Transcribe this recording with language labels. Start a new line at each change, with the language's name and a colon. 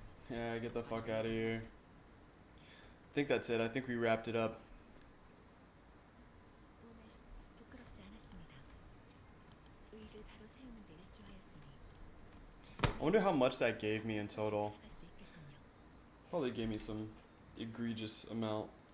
English: Yeah, get the fuck out of here. I think that's it. I think we wrapped it up.
Korean: 오늘 부끄럽지 않았습니다. 의를 바로 세우는 데 일조하였으니
English: I wonder how much that gave me in total.
Korean: 할 수 있겠군요.
English: Probably gave me some egregious amount.